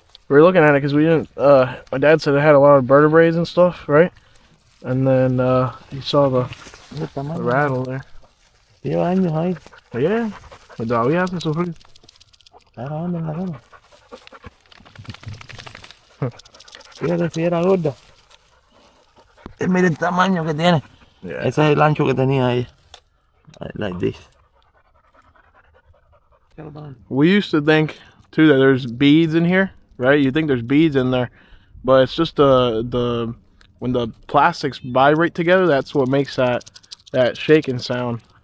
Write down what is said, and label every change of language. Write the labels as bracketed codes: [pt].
[en] We were looking at it because we didn't, my dad said it had a lot of vertebrae and stuff, right? And then he saw the rattle there. [es] Lleva años ahí. [en] Yeah, but [es] todavía hace sufrir. Está grabando en la zona. Fíjate si era gorda. Mira el tamaño que tiene. [en] Yeah. [es] Ese es el ancho que tenía ahí. [en] Like this. We used to think too that there's beads in here, right? You think there's beads in there, but it's just the when the plastics vibrate together, that's what makes that shaking sound.